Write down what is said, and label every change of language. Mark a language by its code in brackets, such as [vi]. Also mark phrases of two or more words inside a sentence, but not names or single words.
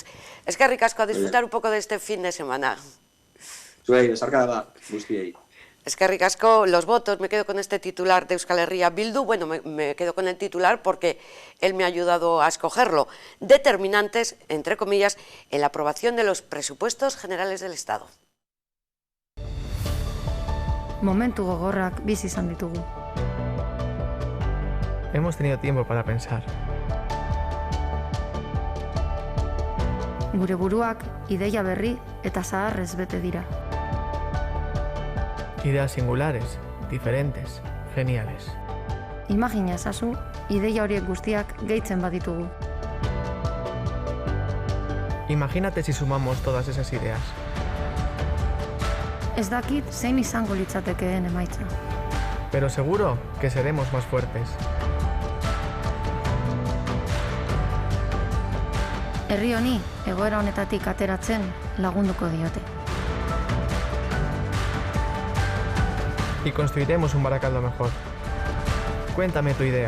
[es] Es que ricasco a disfrutar un poco de este fin de semana. Es que ricasco los votos, me quedo con este titular de Euskal Herria Bildu, bueno, me quedo con el titular porque él me ha ayudado a escogerlo, determinantes, entre comillas, en la aprobación de los presupuestos generales del Estado. [eu] Momentu gogorrak bizi izan ditugu. [es] Hemos tenido tiempo para pensar. [eu] Gure buruak ideia berri eta zaharrez bete dira. [es] Ideas singulares, diferentes, geniales. [eu] Imagina ezazu, ideia horiek guztiak gehitzen baditugu. [es] Imagínate si sumamos todas esas ideas. [eu] Ez dakit zein izango litzatekeen emaitza. [es] Pero seguro que seremos más fuertes. [eu] Herri honi egoera honetatik ateratzen lagunduko diote. [es] Y construiremos un Barakaldo mejor. Cuéntame tu idea.